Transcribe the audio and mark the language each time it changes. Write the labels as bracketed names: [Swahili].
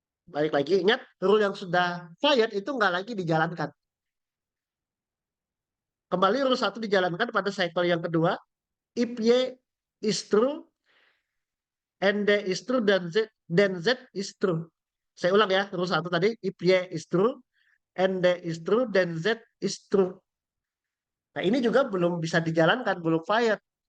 [Indonesian] Balik lagi, ingat rule yang sudah fired itu nggak lagi dijalankan. Kembali rule 1 dijalankan pada cycle yang kedua. [English] If Y is true, and D is true, then Z is true. Saya ulang ya, rule 1 tadi. If Y is true, and D is true, then Z is true. [Indonesian] Nah ini juga belum bisa dijalankan, belum fired.